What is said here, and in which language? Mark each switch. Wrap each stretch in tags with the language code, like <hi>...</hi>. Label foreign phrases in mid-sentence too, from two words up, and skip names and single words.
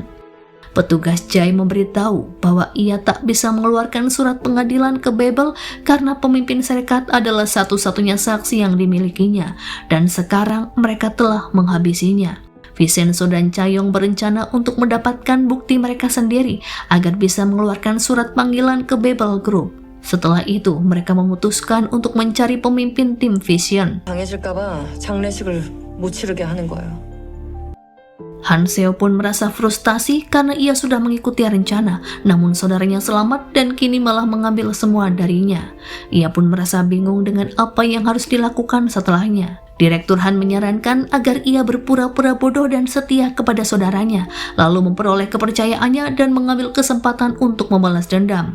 <id>Petugas Jae memberitahu bahwa ia tak bisa mengeluarkan surat pengadilan ke Babel karena pemimpin serikat adalah satu-satunya saksi yang dimilikinya, dan sekarang mereka telah menghabisinya. Vincenzo dan Cha-yong berencana untuk mendapatkan bukti mereka sendiri agar bisa mengeluarkan surat panggilan ke Babel Group. Setelah itu, mereka memutuskan untuk mencari pemimpin tim Vision.</id> <ko>강해질까봐 장례식을 못 치르게 하는 거예요.</ko> <id>Han Seo pun merasa frustasi karena ia sudah mengikuti rencana, namun saudaranya selamat dan kini malah mengambil semua darinya. Ia pun merasa bingung dengan apa yang harus dilakukan setelahnya. Direktur Han menyarankan agar ia berpura-pura bodoh dan setia kepada saudaranya, lalu memperoleh kepercayaannya dan mengambil kesempatan untuk membalas dendam.</id>